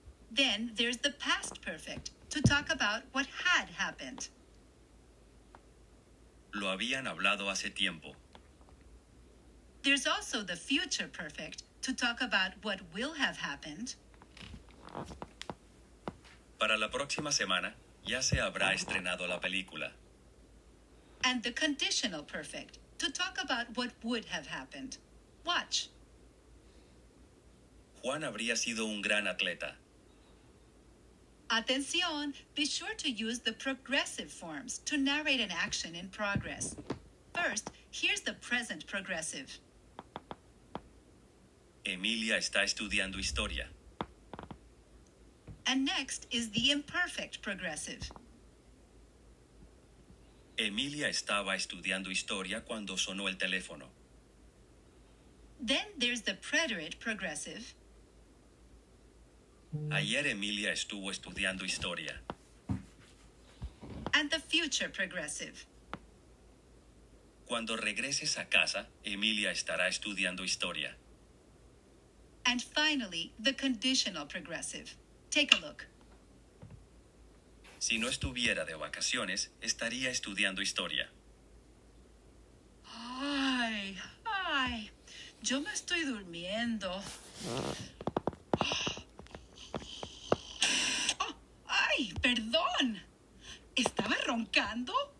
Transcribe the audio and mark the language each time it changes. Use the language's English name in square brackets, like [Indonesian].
[English] Then there's the past perfect, to talk about what had happened. [Spanish] Lo habían hablado hace tiempo. [English] There's also the future perfect, to talk about what will have happened. [Spanish] Para la próxima semana ya se habrá estrenado la película. [English] And the conditional perfect, to talk about what would have happened. Watch. [Spanish] Juan habría sido un gran atleta. [English] Atención, be sure to use the progressive forms to narrate an action in progress. First, here's the present progressive. [Spanish] Emilia está estudiando historia. [English] And next is the imperfect progressive. [Spanish] Emilia estaba estudiando historia cuando sonó el teléfono. [English] Then there's the preterite progressive. [Spanish] Ayer Emilia estuvo estudiando historia. [English] And the future progressive. [Spanish] Cuando regreses a casa, Emilia estará estudiando historia. [English] And finally, the conditional progressive. Take a look. [Spanish] Si no estuviera de vacaciones, estaría estudiando historia. Ay, yo me estoy durmiendo. Oh, ay, perdón. ¿Estaba roncando?